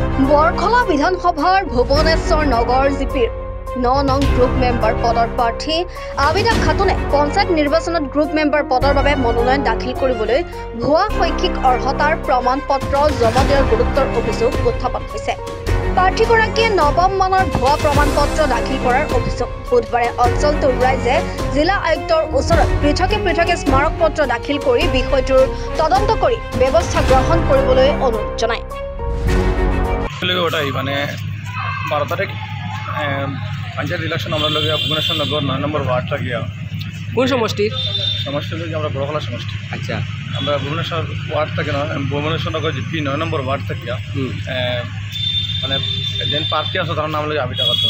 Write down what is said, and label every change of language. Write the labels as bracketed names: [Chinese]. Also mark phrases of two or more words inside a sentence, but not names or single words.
[Assamese] বৰখলা বিধানসভাৰ ভুৱনেশ্বৰ নগৰ জিপিৰ 9 নং গ্ৰুপ মেম্বাৰ পদৰ প্ৰাৰ্থী আবিদা খাতুনে পঞ্চায়ত নিৰ্বাচনত গ্ৰুপ মেম্বাৰ পদৰ বাবে মনোনয়ন দাখিল কৰিবলৈ ভুৱা শৈক্ষিক অৰ্হতাৰ প্ৰমাণ পত্ৰ জমা দিয়াৰ গুৰুত্বৰ অভিযোগ উত্থাপন হৈছে। প্ৰাৰ্থীগৰাকীয়ে নৱম মানৰ ভুৱা প্ৰমাণ পত্ৰ দাখিল কৰাৰ অভিযোগ। বুধবাৰে অঞ্চলটোৰ ৰাইজে জিলা আয়ুক্তৰ ওচৰত পৃথকে স্মাৰক পত্ৰ দাখিল কৰি বিষয়টোৰ তদন্ত কৰি ব্যৱস্থা গ্ৰহণ কৰিবলৈ অনুৰোধ জনায়। [Bangla] ওটাই মানে 12 তারিখ পঞ্চায়েত ইলেকশন আমরা লোক ভুবনেশ্বর নগর 9 নম্বর ওয়ার্ডটা গিয়া কোন সমষ্টির সমষ্টি লোক আমরা বড়খলা সমষ্টি। আচ্ছা, আমরা ভুবনেশ্বর ওয়ার্ড থেকে ভুবনেশ্বর নগর জিপি 9 নম্বর ওয়ার্ড থেকে মানে যেন প্রার্থী আছে তার নাম লাগে আবিদা খাতুন।